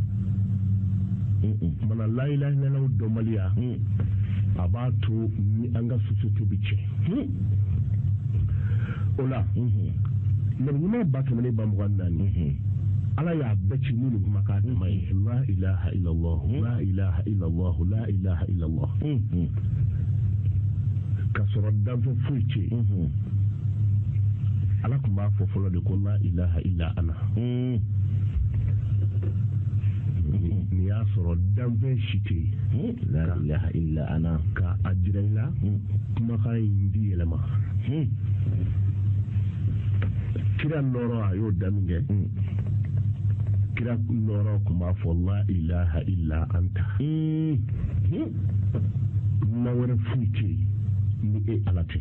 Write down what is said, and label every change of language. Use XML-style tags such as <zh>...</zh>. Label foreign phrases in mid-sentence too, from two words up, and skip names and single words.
<bm>mana</bm> <ar>لا إله إلا الله</ar> <bm>dɔnbaliya a b'a to ni an ka société bi cɛ o la nabiɲuman 1400 ala y'a bɛɛ ci ni nin kumakan dama ye</bm> <ar>لا إله إلا الله لا إله إلا الله لا إله إلا الله</ar> <bm>ka sɔrɔ danfɛn foyi cɛ ala tun b'a fɔ fɔlɔ de ko</bm> <ar>لا إله إلا أنا</ar> <bm>ni y'a sɔrɔ danfɛn si tɛ yen</bm> <ar>لا إله إلا أنا</ar> <bm>ka a jira i la kumakan in di yɛlɛma kira nɔrɔ a y'o damin kɛ kira nɔrɔ tun b'a fɔ</bm> <ar>لا إله إلا أنت</ar> <bm>na wɛrɛ foyi tɛ yen ni e ala tɛ</bm>